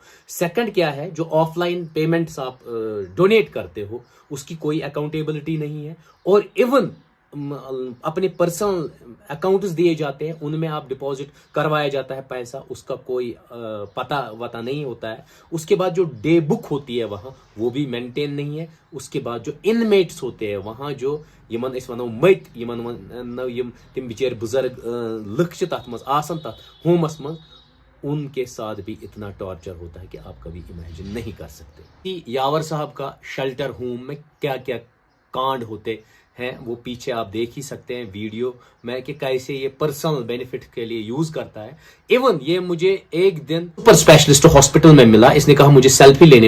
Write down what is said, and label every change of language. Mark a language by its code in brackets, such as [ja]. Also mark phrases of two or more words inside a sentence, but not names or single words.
[hi] सेकंड क्या है, जो [en] offline payments [hi] आप डोनेट करते हो उसकी कोई अकाउंटेबिलिटी नहीं है, और इवन अपने [en] personal accounts [hi] दिए जाते हैं, उनमें आप डिपॉजिट करवाया जाता है पैसा, उसका कोई पता वता नहीं होता है। उसके बाद जो [en] day book [hi] होती है वहाँ, वो भी मेंटेन नहीं है। उसके बाद जो इनमेट्स होते हैं वहाँ, [ks] जो यमन इस वनो मत यमन यम तिम बिचार बुजुर्ग लुक छ तथ मज आसन तथ होमस मज, [hi] उनके साथ भी इतना टॉर्चर होता है कि आप कभी इमेजिन नहीं कर सकते। कि यावर साहब का [en] shelter home [hi] में क्या क्या कांड होते हैं वो पीछे आप देख ही सकते हैं वीडियो में, कि कैसे ये [en] personal benefit [hi] के लिए यूज करता है। इवन ये मुझे एक दिन [en] super specialist hospital [hi] में मिला, इसने कहा मुझे सेल्फी लेनी।